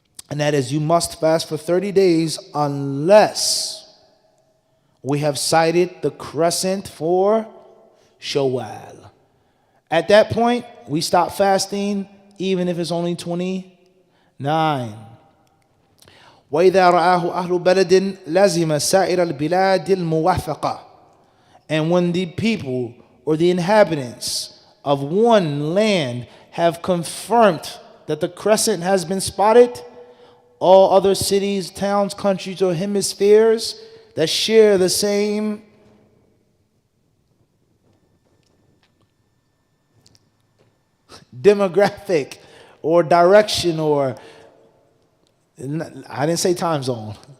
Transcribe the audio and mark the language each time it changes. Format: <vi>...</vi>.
<en>And that is, you must fast for 30 days unless we have cited the crescent for Shawwal. At that point, we stop fasting, even if it's only 29.</en> <ar>وإذا رآه أهل بلد لزم سائر البلاد الموافقة.</ar> <en>And when the people or the inhabitants of one land have confirmed that the crescent has been spotted, all other cities, towns, countries, or hemispheres that share the same demographic or direction, or I didn't say time zone.</en>